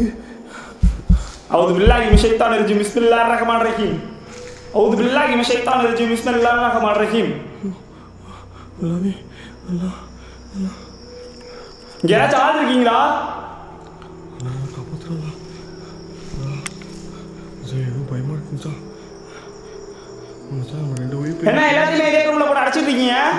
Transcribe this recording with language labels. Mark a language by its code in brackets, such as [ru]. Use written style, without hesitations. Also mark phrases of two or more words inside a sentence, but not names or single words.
[ar] أعوذ بالله من الشيطان الرجيم بسم الله الرحمن الرحيم. أعوذ بالله من الشيطان الرجيم بسم الله الرحمن الرحيم. [ta] யாராச்சும் ஆள் இருக்கீங்களா? பயமா இருக்கு மச்சான். மச்சான் நம்ம 2 உயிர் என்ன எல்லாத்தையும் இதே ரூம்ல போட்டு அடைச்சிட்டு இருக்கீங்க?